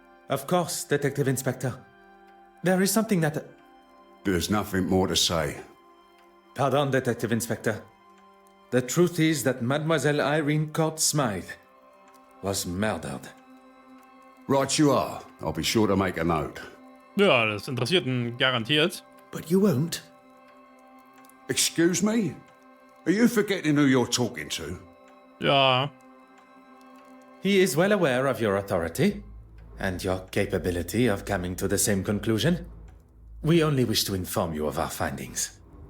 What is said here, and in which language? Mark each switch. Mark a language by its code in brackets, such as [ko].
[en] Of course, Detective Inspector. There is something that... There's nothing more to say. Pardon, Detective Inspector. The truth is that Mademoiselle Irene Courtsmith was murdered. Right you are. I'll be sure to make a note. [de] Ja, das interessiert ihn garantiert. [en] But you won't? Excuse me? Are you forgetting who you're talking to? [de] Ja. [en] He is well aware of your authority and your capability of coming to the same conclusion. We only wish to inform you of our findings.